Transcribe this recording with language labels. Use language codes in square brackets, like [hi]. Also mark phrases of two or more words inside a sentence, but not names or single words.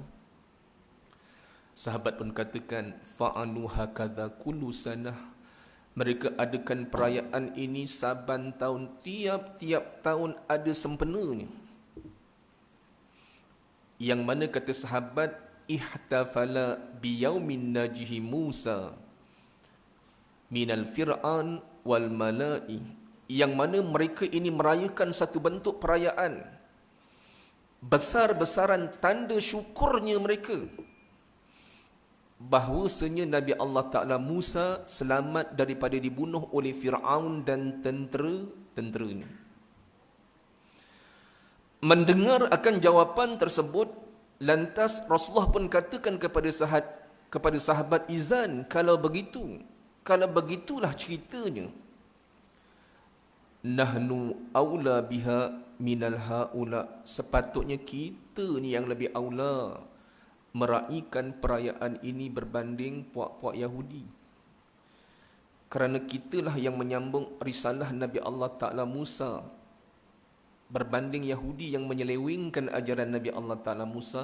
[ms] Sahabat pun katakan, [ar] "فعلوا هكذا كل سنة." [ms] Mereka adakan perayaan ini saban tahun, tiap-tiap tahun ada sempenanya. Yang mana kata sahabat, [ar] احتفل بيوم نجاه موسى من الفرعون والملأ [ms] yang mana mereka ini merayakan satu bentuk perayaan, besar-besaran tanda syukurnya mereka bahawasanya Nabi Allah Ta'ala Musa selamat daripada dibunuh oleh Fir'aun dan tentera-tenteranya. Mendengar akan jawapan tersebut, lantas Rasulullah pun katakan kepada sahabat Izan, kalau begitulah ceritanya, [ar] نحن أولى بها من الحول, [ms] sepatutnya kita ni yang lebih aula meraihkan perayaan ini berbanding puak-puak Yahudi, kerana kitalah yang menyambung risalah Nabi Allah Ta'ala Musa berbanding Yahudi yang menyelewengkan ajaran Nabi Allah Ta'ala Musa.